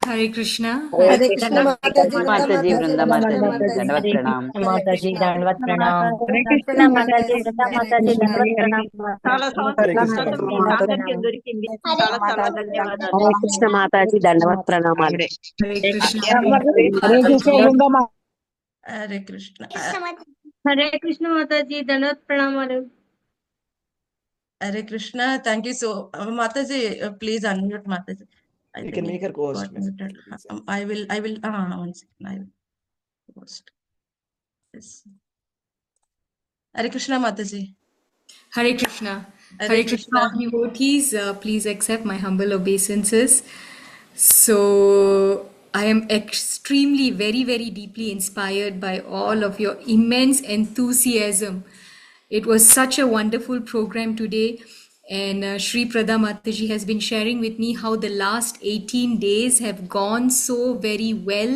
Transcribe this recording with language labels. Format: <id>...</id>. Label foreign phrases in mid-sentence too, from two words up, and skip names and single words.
<te>Hare Krishna. Hare Krishna Mataji, మాతాజీ బృందా మాతాజీ Mataji.</te> <hi>दंडवत प्रणाम. माताजी दंडवत प्रणाम.</hi> <te>Hare Krishna Mataji,</te> <hi>माताजी दंडवत प्रणाम.</hi> <te>చాలా సంవత్సరాల తర్వాత మీ సాంగత్యం దొరికింది. చాలా చాలా ధన్యవాదాలు. హరే కృష్ణ మాతాజీ దండవత్ ప్రణామాలు. Hare Krishna. హరే కృష్ణ బృందమా. హరే కృష్ణ. హరే కృష్ణ మాతాజీ దండవత్ ప్రణామాలు. హరే కృష్ణ.</te> <en>thank you so</en> <te>మాతాజీ.</te> <en>please unmute మాతాజీ. I You think can make her it co-host, got Miss. muted. I will, one second, I will post. Yes. Hare Krishna Mataji. Hare Krishna. Hare Hare Krishna, Krishna. all devotees. Please accept my humble obeisances. So, I am extremely, very, very deeply inspired by all of your immense enthusiasm. It was such a wonderful program today. And Shri Prada Mataji has been sharing with me how the last 18 days have gone so very well.</en>